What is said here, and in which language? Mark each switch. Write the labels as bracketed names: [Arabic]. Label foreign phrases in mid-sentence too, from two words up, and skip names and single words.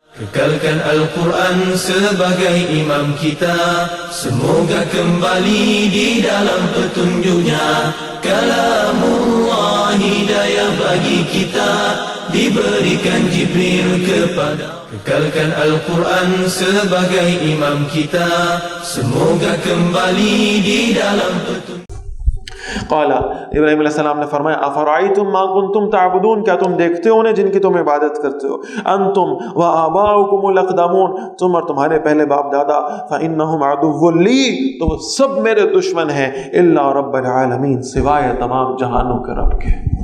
[Malay] Kekalkan Al-Quran sebagai imam kita, semoga kembali di dalam petunjuknya. Kalamullah hidayah bagi kita, diberikan Jibril kepada. Kekalkan Al-Quran sebagai imam kita, semoga kembali di dalam petunjuk. [Urdu] قال ابراہیم [Arabic] علیہ السلام [Urdu] نے فرمایا [Arabic] افرائیتم ما کنتم تعبدون، [Urdu] کیا تم دیکھتے ہو جن کی تم عبادت کرتے ہو، [Arabic] انتم و آباؤکم الاقدمون، [Urdu] تم اور تمہارے پہلے باپ دادا، [Arabic] فانہم عدو لی، [Urdu] تو وہ سب میرے دشمن ہیں، [Arabic] الا رب العالمین، [Urdu] سوائے تمام جہانوں کے رب کے۔